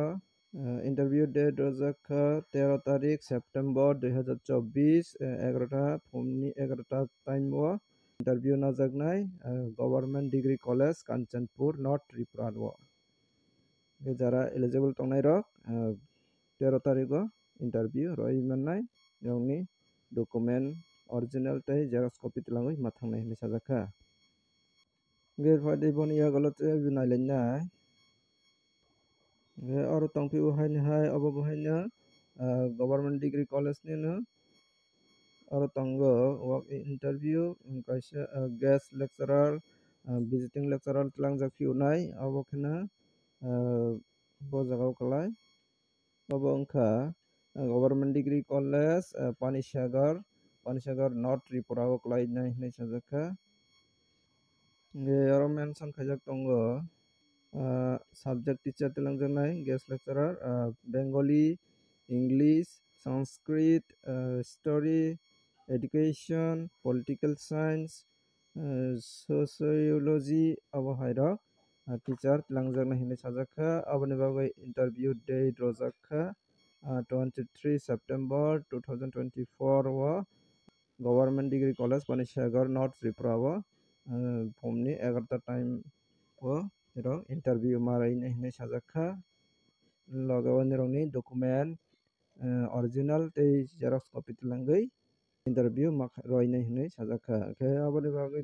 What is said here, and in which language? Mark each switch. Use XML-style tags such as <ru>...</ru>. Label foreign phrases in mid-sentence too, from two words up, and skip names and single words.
<en>interview date</en> <trp>rojakha 13 tarik September 2024 11 ta phumni 11 ta time o interview najaknai government degree college Kanchanpur North Tripura o jara eligible tongnai rok 13 tarik o interview roi mannai yongni</trp> <en>document original</en> <trp>tei</trp> <en>xerox copy</en> <trp>tilangui mathangnai hinui sajakha phaidi boni yagalo tei nailainai aro tongphio haino hai abo bo haino government degree college ni no aro tongo</trp> <en>work interview</en> <trp>kaisa</trp> <en>guest lecturer visiting lecturer</en> <trp>tilangjak phionai abo kheno bo jaga o klai abo wngkha government degree college Panisagar North Tripura o klainai hinui sajakha aro mention khaijak tongo</trp> <en>subject teacher</en> <trp>tilangjaknai</trp> <en>guest lecturer Bengali English Sanskrit history education political science sociology</en> <trp>abo hairo teacher langjakna hinui sajakha aboni bagui</trp> <en>interview date</en> <trp>rojakha 23 September 2024 o Government Degree College Panisagar North Tripura o phumni 11 time o interview marai hinui sajakha loge onirokni</trp> <en>document original</en> <trp>tei</trp> <en>xerox copy</en> <trp>tilangui interview roinai hinui sajakha khe aboni bagui</trp>